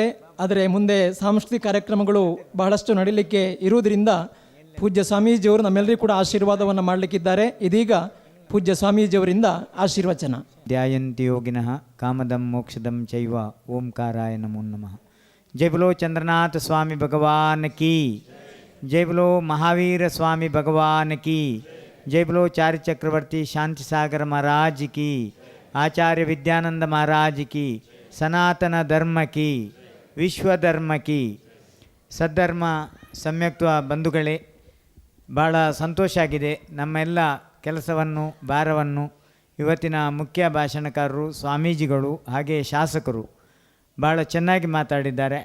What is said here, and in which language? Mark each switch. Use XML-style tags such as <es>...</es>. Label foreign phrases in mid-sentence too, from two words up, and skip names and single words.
<kn>ಆದರೆ ಮುಂದೆ ಸಾಂಸ್ಕೃತಿಕ ಕಾರ್ಯಕ್ರಮಗಳು ಬಹಳಷ್ಟು ನಡೀಲಿಕ್ಕೆ ಇರುವುದರಿಂದ ಪೂಜ್ಯ ಸ್ವಾಮೀಜಿಯವರು ನಮ್ಮೆಲ್ಲರಿಗೂ ಕೂಡ ಆಶೀರ್ವಾದವನ್ನು ಮಾಡಲಿಕ್ಕಿದ್ದಾರೆ. ಇದೀಗ ಪೂಜ್ಯ ಸ್ವಾಮೀಜಿಯವರಿಂದ ಆಶೀರ್ವಚನ.</kn> <sa>ಧ್ಯಾಯಂತಿ ಯೋಗಿನಃ ಕಾಮದಂ ಮೋಕ್ಷದಂ ಚೈವ ಓಂಕಾರಾಯ ನಮೋ ನಮಃ.</sa> <hi>जय बोलो चंद्रनाथ स्वामी भगवान की, जय बोलो महावीर स्वामी भगवान की, जय बोलो चार्य चक्रवर्ती शांति सागर महाराज की, आचार्य विद्यानंद महाराज की, सनातन धर्म की, विश्व धर्म की.</hi> <kn>ಸದ್ಧರ್ಮ ಸಮ್ಯಕ್ತ್ವ ಬಂಧುಗಳೇ, ಭಾಳ ಸಂತೋಷ ಆಗಿದೆ. ನಮ್ಮೆಲ್ಲ ಕೆಲಸವನ್ನು ಭಾರವನ್ನು ಇವತ್ತಿನ ಮುಖ್ಯ ಭಾಷಣಕಾರರು ಸ್ವಾಮೀಜಿಗಳು ಹಾಗೆ ಶಾಸಕರು ಭಾಳ ಚೆನ್ನಾಗಿ ಮಾತಾಡಿದ್ದಾರೆ.</kn>